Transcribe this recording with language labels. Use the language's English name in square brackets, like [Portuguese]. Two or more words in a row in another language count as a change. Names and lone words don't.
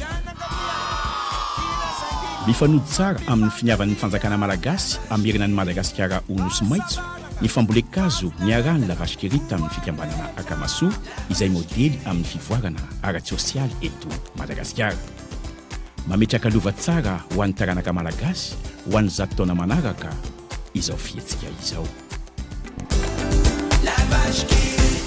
[Malagasy] Mifanody tsara amin'ny finiavan'ny fanjakana malagasy amierinan'ny Madagasikara ho nosy maitso ny fambolekazo niarahan'ny La Vache qui rit tamin'ny fikambanana Akamaso izay modely amin'ny fivoarana ara-tsosialy eto Madagasikara. Mametraka lova tsara ho an'ny taranaka malagasy ho an'ny 100 taona manaraka izao fihetsika izao. La Vache qui rit.